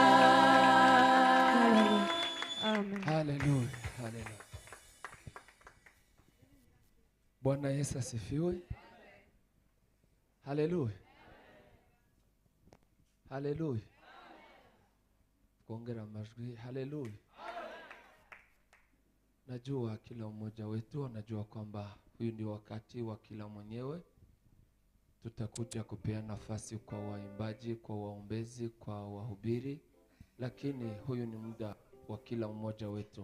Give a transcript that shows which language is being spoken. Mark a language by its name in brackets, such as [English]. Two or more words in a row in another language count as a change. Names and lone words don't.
[Swahili] Haleluya, haleluya. Bwana Yesu asifiwe. Haleluya, haleluya. Kuongera majwi. Haleluya. Najua kila mmoja wetu anajua kwamba huyu ndio wakati wa kila mwenyewe. Tutakuja kupea nafasi kwa waimbaji, kwa waombezi, kwa wahubiri, lakini huyu ni muda wa kila mmoja wetu.